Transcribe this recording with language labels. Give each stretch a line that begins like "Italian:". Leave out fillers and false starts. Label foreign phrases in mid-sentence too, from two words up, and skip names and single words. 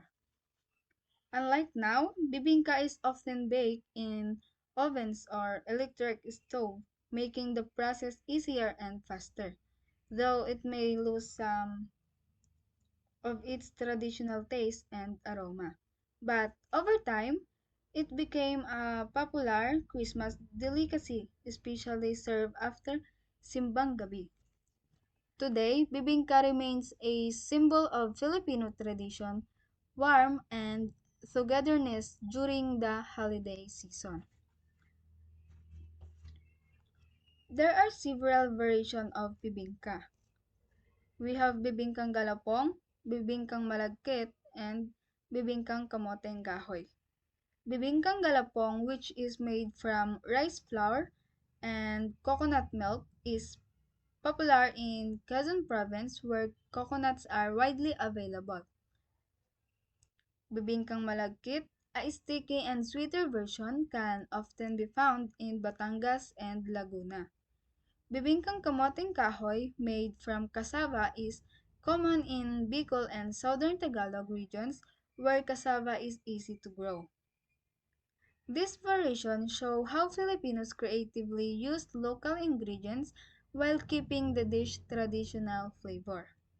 English: Unlike now, bibingka is often baked in ovens or electric stove, making the process easier and faster, though it may lose some of its traditional taste and aroma. But over time, it became a popular Christmas delicacy, especially served after simbang gabi. Today, bibingka remains a symbol of Filipino tradition, warmth, and togetherness during the holiday season. There are several variations of bibingka. We have bibingkang galapong, bibingkang malagkit, and bibingkang kamoteng kahoy. Bibingkang galapong, which is made from rice flour and coconut milk, is popular in Quezon Province where coconuts are widely available. Bibingkang malagkit, a sticky and sweeter version, can often be found in Batangas and Laguna. Bibingkang kamoteng kahoy, made from cassava, is common in Bicol and southern Tagalog regions where cassava is easy to grow. These variations show how Filipinos creatively used local ingredients while keeping the dish traditional flavor.